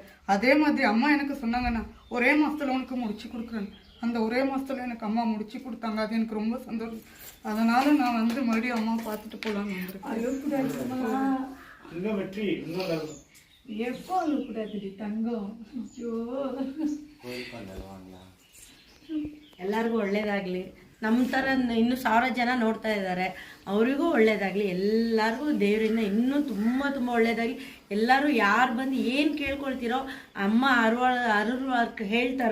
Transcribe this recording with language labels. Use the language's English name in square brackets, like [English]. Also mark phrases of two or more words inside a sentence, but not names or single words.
[Tamil] அதே மாதிரி அம்மா எனக்கு சொன்னாங்கண்ணா, ஒரே மாதத்தில் உனக்கு முடிச்சு கொடுக்குறேன். அந்த ஒரே மாதத்துல எனக்கு அம்மா முடிச்சு கொடுத்தாங்க. அது எனக்கு ரொம்ப சந்தோஷம். அதனால நான் வந்து மறுபடியும் அம்மா பார்த்துட்டு போகலான்னு வந்திருக்கேன். எப்போ அழுகக்கூடாது தங்கம். ஐயோ, [Kannada] ಎಲ್ಲರಿಗೂ ಒಳ್ಳೇದಾಗಲಿ. ನಮ್ಮ ಥರ ಇನ್ನೂ 1000 ಜನ ನೋಡ್ತಾ ಇದ್ದಾರೆ, ಅವರಿಗೂ ಒಳ್ಳೇದಾಗಲಿ. ಎಲ್ಲರಿಗೂ ದೇವರಿಂದ ಇನ್ನೂ ತುಂಬ ತುಂಬ ಒಳ್ಳೇದಾಗಲಿ. ಎಲ್ಲರೂ ಯಾರು ಬಂದು ಏನು ಕೇಳ್ಕೊಳ್ತೀರೋ ಅಮ್ಮ ಅರುಳ್ ಹೇಳ್ತಾರೆ.